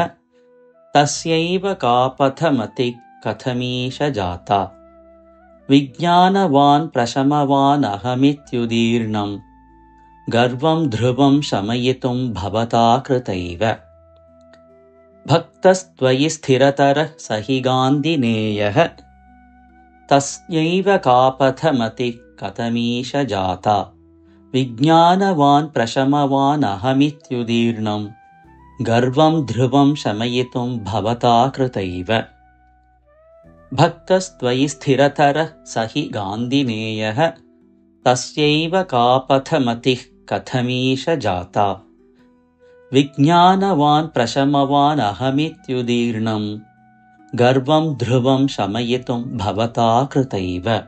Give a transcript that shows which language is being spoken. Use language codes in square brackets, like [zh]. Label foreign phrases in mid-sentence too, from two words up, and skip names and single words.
[sa] തസ്യൈവ കാപഥ മതിഃ. കഥമീശ ജാതാ. വിജ്ഞാനവാൻ പ്രശമവാനഹമിത്യുദീർണം. ഗർവം ധ്രുവം ശമയിത്തും ഭവതാ കൃതൈവ. भक्तस्त्वयि स्थिरतरः स हि गान्धिनेयः तस्यैव कापथमतिः कथमीश जाता विज्ञानवान् प्रशमवान् अहमित्युदीर्णं गर्वं ध्रुवं शमयितुं भवता कृतैव भक्तस्त्वयि स्थिरतरः स हि गान्धिनेयः तस्यैव कापथमतिः कथमीश जाता विज्ञानवान् प्रशमवान् अहमित्युदीर्णं गर्वं ध्रुवं शमयितुं भवता कृतैव